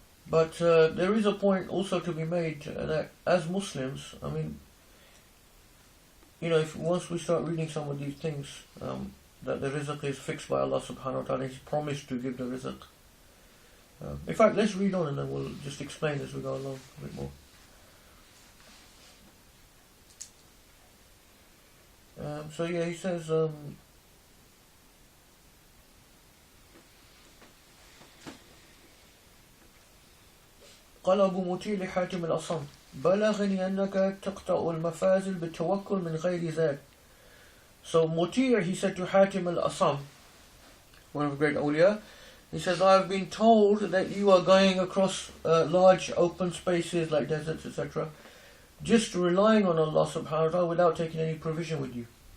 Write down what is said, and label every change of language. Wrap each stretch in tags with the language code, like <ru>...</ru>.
<en>But there is a point also to be made that as Muslims, I mean, if once we start reading some of these things, that the rizq is fixed by Allah subhanahu wa ta'ala, He's promised to give the rizq. In fact, let's read on and then we'll just explain as we go along a bit more. He says,</en> <ar>قال أبو مطيع لحاتم الأصم بلغني أنك تقطع المفازل بالتوكل من غير ذات.</ar> <en>So Muti', he said to Hatim al-Asam, one of the great awliya, he says, I have been told that you are going across large open spaces like deserts, etc., just relying on Allah subhanahu wa ta'ala without taking any provision with you.</en>